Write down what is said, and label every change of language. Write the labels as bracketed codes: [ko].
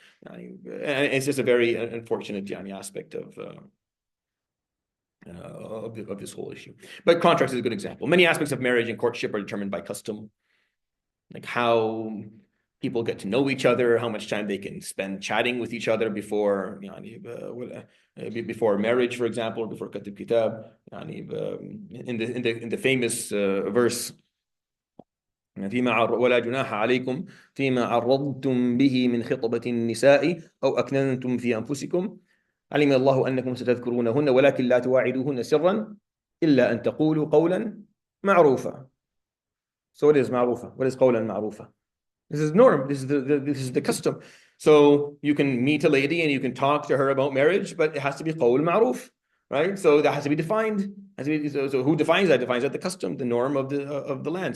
[en] And it's just a very unfortunate aspect of this whole issue. But contracts is a good example. Many aspects of marriage and courtship are determined by custom, like how people get to know each other, how much time they can spend chatting with each other before marriage, for example, or before katib kitab. In the famous verse, [ar] ولا جناح عليكم فيما عرضتم به من خطبة النساء أو أكننتم في أنفسكم علم الله أنكم ستذكرونهن ولكن لا تواعدوهن سرا إلا أن تقولوا قولا معروفا. [en] So what is معروفة? What is [ar] قولا معروفة? [en] This is norm. This is the custom. So you can meet a lady and you can talk to her about marriage, but it has to be qawl ma'ruf, right? So that has to be defined. So who defines that? Defines that the custom, the norm of the land.